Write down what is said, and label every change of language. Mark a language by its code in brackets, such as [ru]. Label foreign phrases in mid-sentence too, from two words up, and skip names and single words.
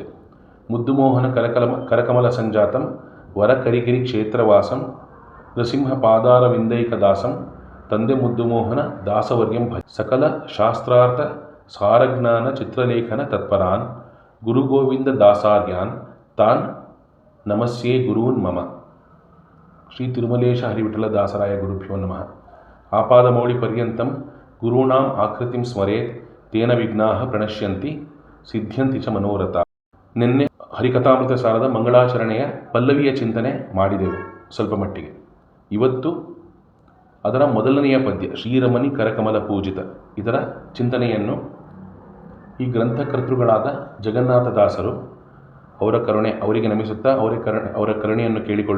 [sa] ಮುದ್ದುಮೋಹನ ಕರಕಮಲ ಸಂಜಾತಂ ವರಕರಿಗಿರಿ ಕ್ಷೇತ್ರವಾಸಂ ನೃಸಿಂಹ ಪಾದಾರವಿಂದೈಕದಾಸಂ ತಂದೆ ಮುದ್ದುಮೋಹನ ದಾಸವರ್ಯಂ ಭಜ. ಸಕಲ ಶಾಸ್ತ್ರಾರ್ಥ ಸಾರಜ್ಞಾನ ಚಿತ್ರಲೇಖನ ತತ್ಪರಾನ್ ಗುರುಗೋವಿಂದ ದಾಸಾರ್ಯಾನ್ ತಾನ್ ನಮಸ್ಯೇ ಗುರೂನ್ ಮಮ. ಶ್ರೀ ತಿರುಮಲೇಶ ಹರಿವಿಠಲ ದಾಸರಾಯ ಗುರುಭ್ಯೋ ನಮಃ. ಆಪಾದಮೌಳಿ ಪರ್ಯಂತಂ ಗುರುಣಾಂ ಆಕೃತಿಂ ಸ್ಮರೇತ್ ತೇನ ವಿಘ್ನಾಃ ಪ್ರಣಶ್ಯಂತಿ ಸಿದ್ಧ್ಯಂತಿ ಚ ಮನೋರಥ. [kn] ನಿನ್ನೆ ಹರಿಕಥಾಮೃತ ಸಾರದ ಮಂಗಳಾಚರಣೆಯ ಪಲ್ಲವಿಯ ಚಿಂತನೆ ಮಾಡಿದೆವು ಸ್ವಲ್ಪ ಮಟ್ಟಿಗೆ. ಇವತ್ತು ಅದರ ಮೊದಲನೆಯ ಪದ್ಯ ಶ್ರೀರಮಣಿ ಕರಕಮಲ ಪೂಜಿತ ಇದರ ಚಿಂತನೆಯನ್ನು ಈ ಗ್ರಂಥಕರ್ತೃಗಳಾದ ಜಗನ್ನಾಥದಾಸರು ಅವರ ಕರುಣೆ ಅವರಿಗೆ ನಮಿಸುತ್ತಾ ಅವರ ಕರುಣೆಯನ್ನು ಕೇಳಿಕೊಳ್ಳು.